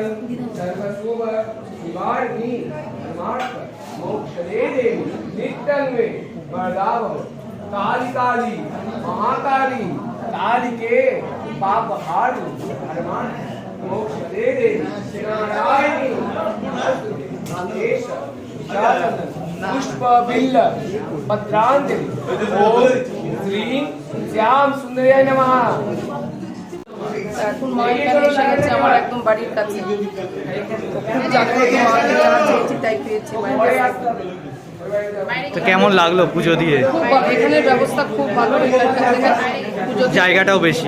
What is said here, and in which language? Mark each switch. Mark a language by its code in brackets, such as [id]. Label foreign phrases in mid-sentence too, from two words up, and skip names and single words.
[sa] सर्वशुभ निवारिणी धर्मार्थ मोक्षदे देवी नित्यं मे वरदाव काली काली महाकाली काली के पाप हारी धर्मार्थ मोक्षदे देवी नारायणी पुष्प बिल्ल पत्रांजलि ओम श्री श्याम सुंदराय नमः। [bn] এখন মা এখানে এসে গেছে আমার একদম বাড়ির কাছে, খুব জাগ্রত মাকে যারা চেয়েছি তাই পেয়েছি মায়ের কাছে। তো কেমন লাগলো পুজো দিয়ে? খুব এখানের ব্যবস্থা খুব ভালো, এখানকার থেকে পুজো জায়গাটাও বেশি